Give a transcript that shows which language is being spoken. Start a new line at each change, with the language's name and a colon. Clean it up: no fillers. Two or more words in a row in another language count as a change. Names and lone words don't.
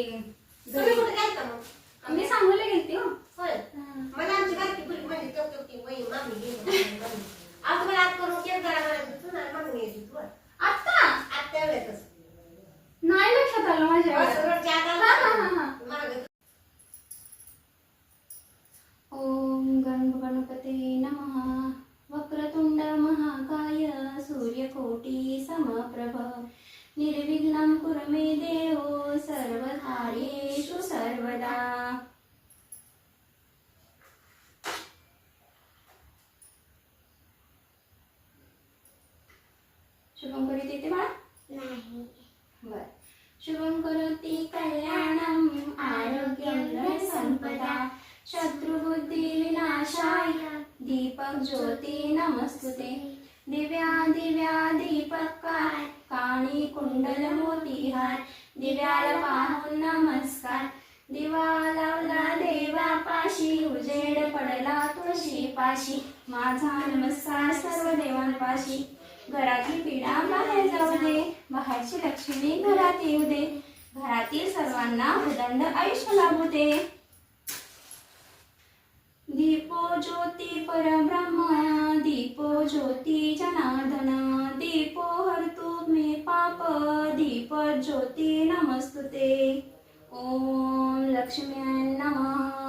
Marathi: तुम्ही कुठे गेलता मग? मी सांगूला गेलती. हो होय. मला आमची बारकी मुलगी म्हणजे चौकी वही मामी गेली. आता मला आत करून केक करा म्हणायचं तू ना मागून यायची तू आता आत्या वेळेतच नाही लक्षात आलं माझ्या. रोडच्या आत हा, हा, हा, हा. मागं.
Sanskrit: ओम गणपते नमः. वक्रतुंड महाकाय सूर्यकोटी समप्रभ निर्विघ्नं कुरु मे देव सर्वकार्येषु सर्वदा.
Marathi: शुभम करीत येते बाळा? नाही. बर.
Sanskrit: शुभम करोति कल्याणम आरोग्यं धनसंपदा शत्रुबुद्धी विनाशाय दीपक ज्योती नमस्तुते.
Marathi: दिव्या दिव्या दीपकाय काणी कुंडल मोती हार. दिव्याला पाहून नमस्कार. दिवा लावला देवापाशी उजेड पडला तुळशी पाशी. माझा नमस्कार सर्व देवांपाशी. घरातली पीडा बाहेर जाऊ दे. बाहेरची लक्ष्मी घरात येऊ दे. घरातील सर्वांना उदंड आयुष्य लाभू दे.
Sanskrit: दीपो ज्योती परब्रह्म दीपो ज्योती जनार्दन. दीपो हरतु मे पाप दीप ज्योती नमस्तुते. ओम लक्ष्म्याय नमः.